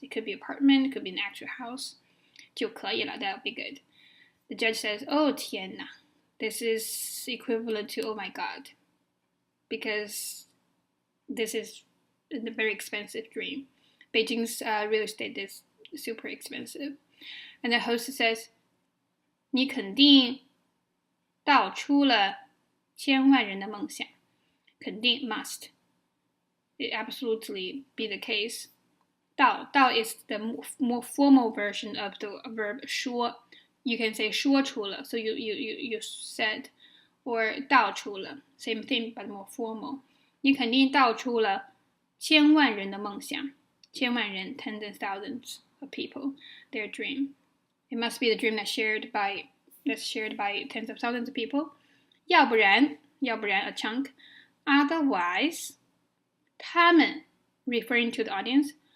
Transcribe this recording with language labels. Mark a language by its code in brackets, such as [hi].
[en] It could be apartment, it could be an actual house. [zh] 就可以了 [en] that'll be good. The judge says, oh [zh] 天哪 [en] This is equivalent to oh my god. Because this is a very expensive dream. Beijing's real estate is super expensive. And the host says, [zh] 你肯定道出了千万人的梦想。肯定 [en] must. It absolutely be the case. 道 is the more formal version of the verb 说. You can say [zh] 说出了, [en] so you said, or [zh] 道出了, [en] same thing but more formal. [zh] 你肯定道出了千万人的梦想。千万人 [en] tens and thousands of people, their dream. It must be the dream that's shared by tens of thousands of people. [zh] 要不然 [en] a chunk. Otherwise, [zh] 他们 [en] referring to the audience.